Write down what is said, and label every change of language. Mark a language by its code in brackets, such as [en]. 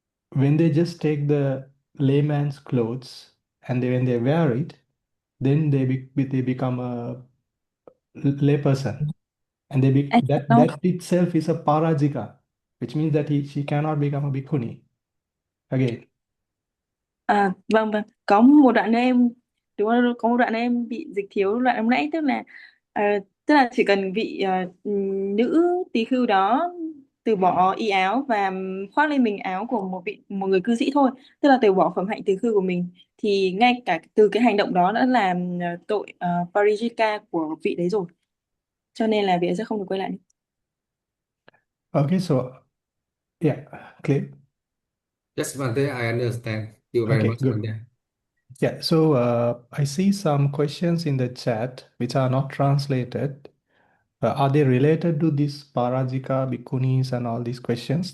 [en] When they just take the layman's clothes and when they wear it, then they become a layperson, and I know. that itself is a parajika, which means that she cannot become a bhikkhuni again. [vi] Vâng vâng, có một đoạn này em đúng không? Có một đoạn này em bị dịch thiếu đoạn lúc nãy, ờ, tức là chỉ cần vị nữ tỳ khưu đó từ bỏ y áo và khoác lên mình áo của một người cư sĩ thôi, tức là từ bỏ phẩm hạnh tỳ khưu của mình, thì ngay cả từ cái hành động đó đã làm tội parijika của vị đấy rồi, cho nên là vị ấy sẽ không được quay lại. [en] Okay, so yeah, clear. Yes, Bante, I understand you very Okay, much, good. Bante. Yeah, so I see some questions in the chat which are not translated. Are they related to this Parajika, Bhikkhunis, and all these questions?